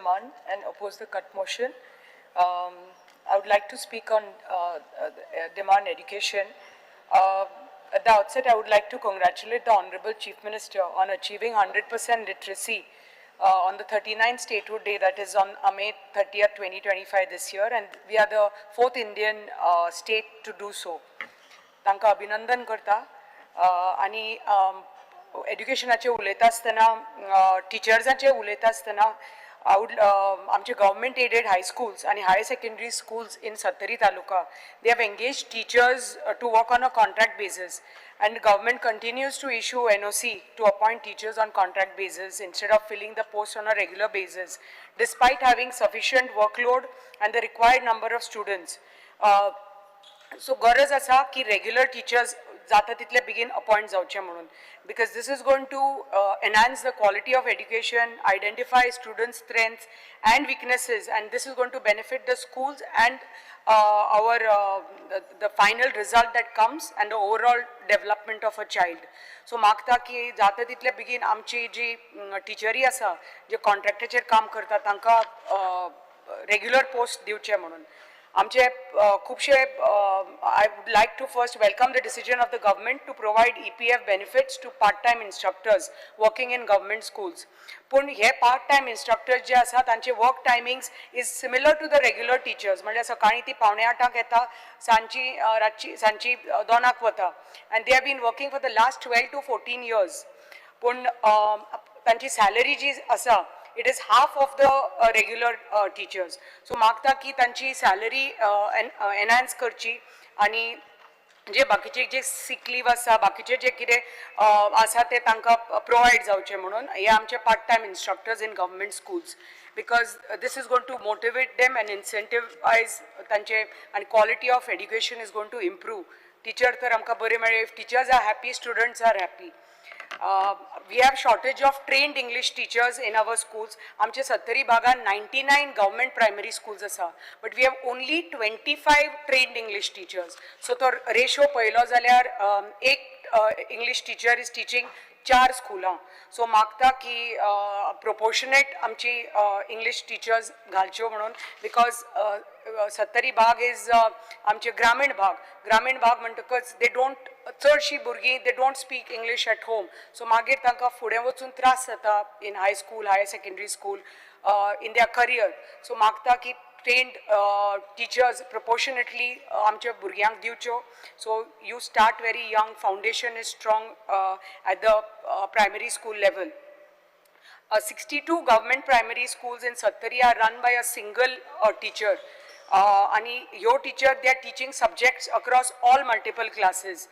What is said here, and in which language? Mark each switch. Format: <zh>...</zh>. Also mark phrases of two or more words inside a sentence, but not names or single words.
<en>on and oppose the cut motion. I would like to speak on demand education. At the outset, I would like to congratulate the Honorable Chief Minister on achieving 100% literacy on the 39th Statehood Day, that is on May 30th, 2025 this year, and we are the 4th Indian state to do so.</en> <kok>तांकां अभिनंदन करता आनी एड्युकेशनाचे उलयता आसतना टिचर्सांचे उलयता आसतना आमचे</kok> <en>government aided high schools and higher secondary schools in Sattari Taluka, they have engaged teachers to work on a contract basis, and government continues to issue NOC to appoint teachers on contract basis instead of filling the post on a regular basis, despite having sufficient workload and the required number of students.</en> <kok>So गरज आसा की</kok> <en>regular teachers</en> <kok>जाता तितले बेगीन अपॉइंट जावचे म्हणून,</kok> <en>because this is going to enhance the quality of education, identify students' strengths and weaknesses, and this is going to benefit the schools and the final result that comes and the overall development of a child.</en> <kok>So मागता की जाता तितले बेगीन आमची जी टिचरी आसा जे कॉन्ट्रॅक्टाचेर काम करता तांकां रेग्युलर पोस्ट दिवचे म्हणून. आमचे खूबशे</kok> <en>I would like to first welcome the decision of the government to provide EPF benefits to part-time instructors working in government schools.</en> <kok>पण हे</kok> <en>part-time instructors</en> <kok>जे आसा तांचे</kok> <en>work timings is similar to the regular teachers.</en> <kok>म्हणजे सकाळी ती 7:45 येता, सांची 2:00 वता,</kok> <en>and they have been working for the last 12 to 14 years.</en> <kok>पण तांची</kok> <en>salary</en> <kok>जी आसा</kok> <en>it is half of the regular teachers.</en> <kok>So मागता की तांची</kok> <en>salary enhance</en> <kok>करची आणि जे बाकीचे जे</kok> <en>sick leave</en> <kok>आसा, बाकीचे जे कितें आसा ते तांकां provide जावचे म्हणून हे आमचे</kok> <en>part time instructors in government schools, because this is going to motivate them and incentivize</en> <kok>तांचे,</kok> <en>and quality of education is going to improve.</en> <kok>Teacher तर आमकां बरे मेळ्ळे,</kok> <en>if teachers are happy, students are happy. We have shortage of trained English teachers in our schools.</en> <kok>आमचे सत्तरी भागान</kok> <en>99 government primary schools आसा, but we have only 25 trained English teachers. So</en> <kok>तो ratio पयलो जाल्यार एक</kok> <en>English teacher is teaching 4 schools.</en> <kok>So मागता की proportionate आमची</kok> <en>English teachers</en> <kok>घालच्यो म्हणून, because सत्तरी भाग is आमचे ग्रामीण भाग म्हणटकच</kok> <en>they don't,</en> <kok>चडशी भुरगीं</kok> <en>they don't speak English at home. So</en> <kok>मागीर तांकां फुडें वचून त्रास जाता</kok> <en>in high school, higher secondary school, in their career.</en> <kok>So मागता की</kok> <en>trained teachers</en> <kok>proportionately आमच्या भुरग्यांक दिवच्यो.</kok> <en>So you start very young, foundation is strong at the primary school level. 62 government primary schools in Sattari are run by a single teacher. And your teacher, they are teaching subjects across all multiple classes.</en>